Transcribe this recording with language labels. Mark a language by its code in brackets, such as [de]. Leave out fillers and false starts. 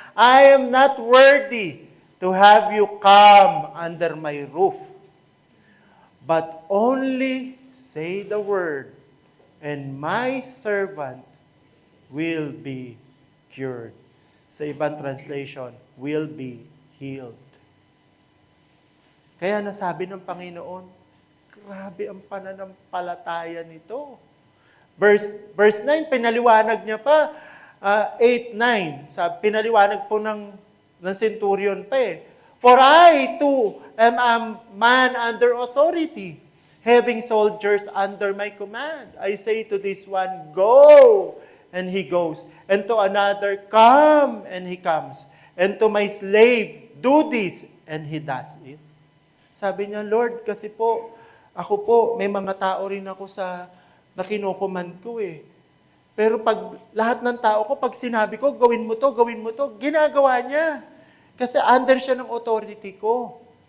[en] "I am not worthy to have you come under my roof. But only say the word, and my servant will be cured." [tl] Sa ibang translation, [en] will be healed. [tl] Kaya nasabi ng Panginoon, grabe ang pananampalataya nito. Verse 9, pinaliwanag niya pa. [en] 8, 9, [tl] pinaliwanag po ng centurion pa [en] "For I too am a man under authority, having soldiers under my command. I say to this one, 'Go,' and he goes. And to another, 'Come,' and he comes. And to my slave, 'Do this,' and he does it." [tl] Sabi niya, "Lord, kasi po, ako po, may mga tao rin ako na kinukuman ko Pero pag lahat ng tao ko, pag sinabi ko, gawin mo to, ginagawa niya. Kasi under siya ng authority ko.